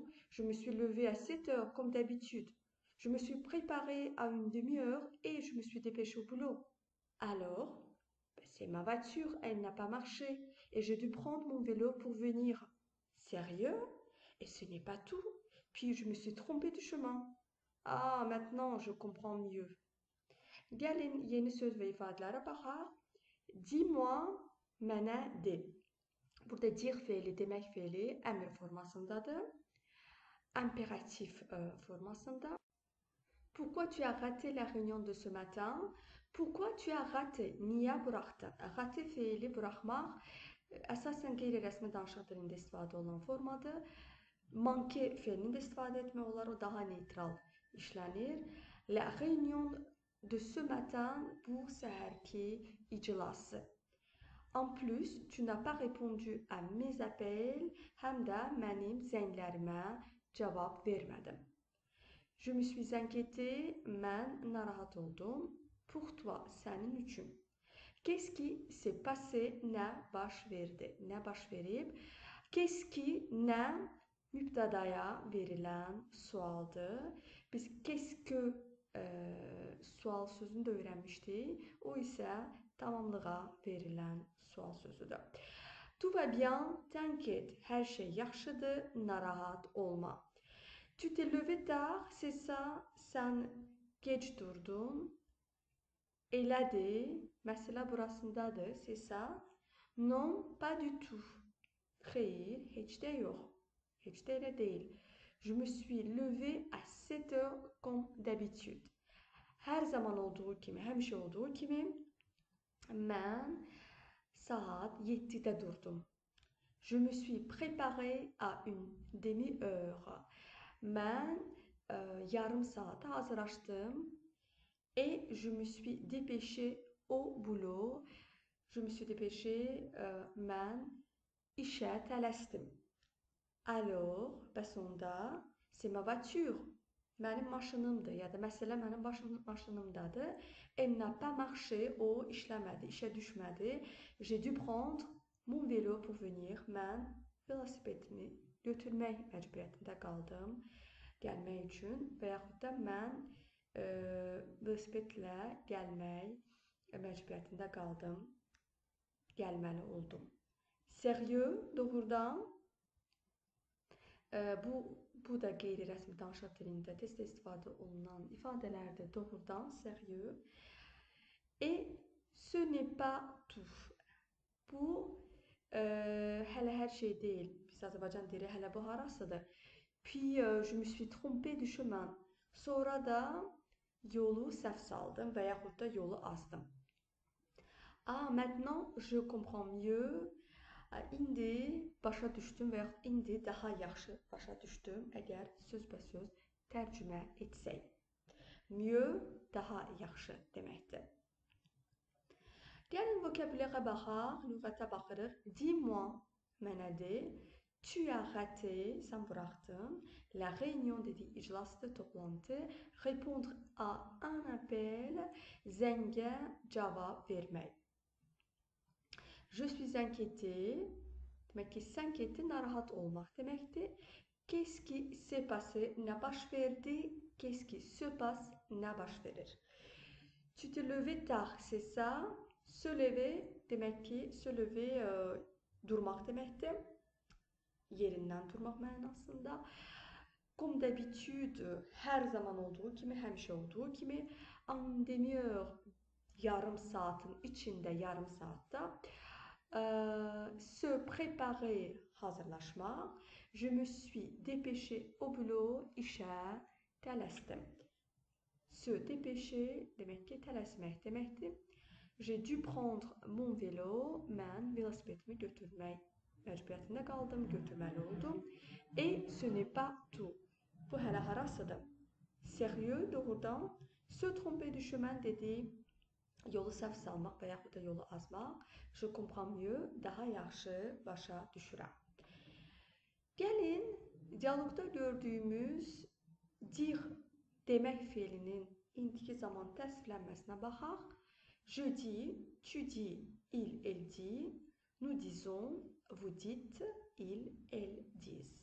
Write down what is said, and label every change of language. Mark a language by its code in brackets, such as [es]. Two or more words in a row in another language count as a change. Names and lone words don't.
[fr] Je me suis levée à 7 heures comme d'habitude. Je me suis préparée à une demi-heure et je me suis dépêchée au boulot. Alors? C'est ma voiture, elle n'a pas marché et j'ai dû prendre mon vélo pour venir. Sérieux? Et ce n'est pas tout. Puis je me suis trompée de chemin. Ah, maintenant je comprends mieux. [az] Gəlin yeni söz və ifadələrə baxaq. [fr] Dis-moi, [az] mənə de. Burada dir feili, demək feili əmr formasındadır. Imperatif formasında. [fr] Pourquoi tu as raté la réunion de ce matin? Pourquoi tu as raté? [az] Niyə buraxdın? Raté feili buraxmaq əsasən qeyri-rəsmi danışıq dilində istifadə olunan formadır. Manquer feilini də istifadə etmək olar, o daha neytral işlənir. [fr] La réunion de ce matin [az] bu səhərki iclası. [fr] En plus, tu n'as pas répondu à mes appels, [az] həm də mənim zənglərimə cavab vermədim. [fr] Je me suis inquiétée, [az] mən narahat oldum. [fr] Pour toi, [az] sənin üçün. [fr] Qu'est-ce qui s'est passé, [az] nə baş verdi, nə baş verib? [fr] Qu'est-ce qui, [az] nə mübtədaya verilən sualdır. Biz [fr] qu'est-ce que [az] sual sözünü də öyrənmişdik. O isə tamamlığa verilən sual sözüdür. [fr] Tout va bien, t'inquiète, [az] hər şey yaxşıdır, narahat olma. [fr] Tu t'es levé tard, c'est ça, [az] sən gec durdun. Elədir, məsələ burasındadır, [fr] c'est ça. Non, pas du tout. [az] Xeyr, heç də yox. Heç də elə deyil. [fr] Je me suis levé à 7 heures comme d'habitude. [az] Hər zaman olduğu kimi, həmişə olduğu kimi mən saat 7-də durdum. [fr] Je me suis préparée à une demi-heure. [az] Mən yarım saata hazırlaşdım. [fr] Et je me suis dépêchée au boulot. Je me suis dépêchée, [az] mən işə tələsdim. Alors, bəs onda, [fr] c'est ma voiture. [az] Mənim maşınımdır, ya da məsələ mənim maşınımdadır. [fr] Elle n'a pas marché, [az] o işləmədi, işə düşmədi. [fr] J'ai dû prendre mon vélo pour venir. [az] Mən velosipedimi götürmək məcburiyyətində qaldım, gəlmək üçün. Və yaxud da mən velosipedlə gəlmək məcburiyyətində qaldım, gəlməli oldum. Sérieux, doğrudan. Bu da qeyri-rəsmi danışıq dilində tez-tez istifadə olunan ifadələrdir. Doğrudan, [fr] sérieux. Et ce n'est pas tout. [az] Bu hələ hər şey deyil. Biz Azərbaycan deyirik, hələ bu harasıdır. [fr] Puis je me suis trompée du chemin. [az] Sonra da yolu səhv saldım və yaxud da yolu azdım. [fr] Ah, maintenant je comprends mieux. [az] İndi başa düşdüm və yaxud indi daha yaxşı başa düşdüm, əgər sözbəsöz tərcümə etsək. Mieux, daha yaxşı deməkdir. Gəlin vokabülərə baxaq, lüğətə baxırıq. [fr] Dis-moi, [az] mənə de. [fr] Tu as raté, [az] sən buraxdın. [fr] La réunion [az] dediyi iclasdır, toplantı. [fr] Répondre à un appel, [az] zəngə cavab vermək. [fr] Je suis inquiétée. [az] Demək ki, s'inquiéter, narahat olmaq deməkdir. [fr] Qu'est-ce qui s'est passé, [az] nə baş verdi? [fr] Qu'est-ce qui se passe, [az] nə baş verir? [fr] Tu te levé tard, c'est ça? Se lever [az] demək ki, [fr] se lever [az] durmaq deməkdir. Yerindən durmaq mənasında. [fr] Comme d'habitude, [az] hər zaman olduğu kimi, həmişə olduğu kimi. [fr] En demi-heure, [az] yarım saatin içində, yarım saatda. [fr] Se préparer, hazırlaşmaq. Je me suis dépêchée au boulot, [az] işə tələsdim. [fr] Se dépêcher [az] demək ki, tələsmək deməkdir. [fr] J'ai dû prendre mon vélo, [az] mən velosipedimi götürmək məcburiyyətində qaldım, götürməli oldum. [fr] Et ce n'est pas tout. [az] Bu hələ harasıdır? Sérieux, doğrudan. [fr] Se tromper du chemin [az] dediyi yolu səhv salmaq və yaxud da yolu azmaq. [fr] Je comprends mieux, [az] daha yaxşı başa düşürəm. Gəlin, dialoqda gördüyümüz dire demək feilinin indiki zaman təsvirlənməsinə baxaq. [fr] Je dis, tu dis, il, elle dit. Nous disons, vous dites, il, elle disent.